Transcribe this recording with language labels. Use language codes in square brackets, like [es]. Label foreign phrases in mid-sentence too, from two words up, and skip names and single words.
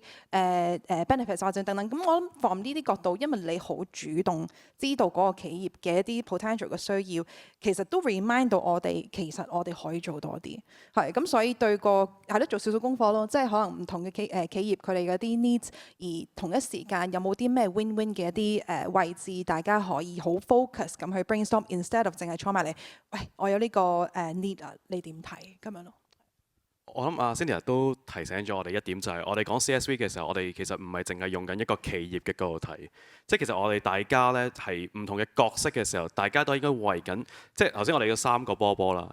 [yue] 啲benefits 或者等等。咁我諗 from 呢啲角度，因為你好主動知道嗰個企業嘅一啲 potential 嘅需要，其實都 remind 到我哋，其實我哋可以做多啲，係咁，所以對個係咯，做少少功課咯，即係可能唔同嘅企業佢哋嗰啲 needs， 而同一時間有冇啲咩 win-win 嘅一啲位置，大家可以好 focus 咁去 brainstorm， [en] instead of [yue] 淨係坐埋嚟，喂，我有呢個need 啊，你點睇咁樣咯？我諗阿 Cynthia 都提醒咗我哋一點，就係我哋講 CSV 嘅時候，我哋其實唔係淨係用緊一個企業嘅角度睇，即係其實我哋大家呢係唔同嘅角色嘅時候，大家都應該為緊，即係頭先我哋嘅3個波啦。